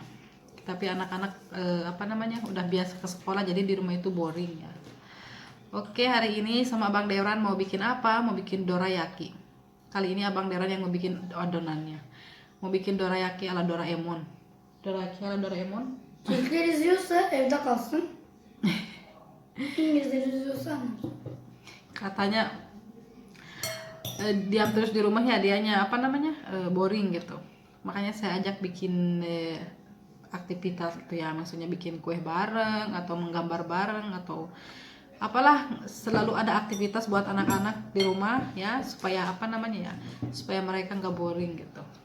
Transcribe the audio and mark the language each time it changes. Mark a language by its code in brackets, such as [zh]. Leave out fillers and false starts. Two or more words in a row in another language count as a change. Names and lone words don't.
[id] Tapi anak-anak udah biasa ke sekolah, jadi di rumah itu boring ya. Oke, hari ini sama Abang Deoran mau bikin apa? Mau bikin dorayaki. Kali ini Abang Deoran yang mau bikin adonannya. Mau bikin dorayaki ala Doraemon. Dorayaki ala Doraemon? [tr] Türkler izliyorsa evde kalsın. İngilizler izliyorsa anlasın. [id] Katanya diam terus di rumah ya, dianya boring gitu. Makanya saya ajak bikin aktivitas gitu ya, maksudnya bikin kue bareng atau menggambar bareng atau apalah, selalu ada aktivitas buat anak-anak di rumah ya, supaya supaya mereka nggak boring gitu.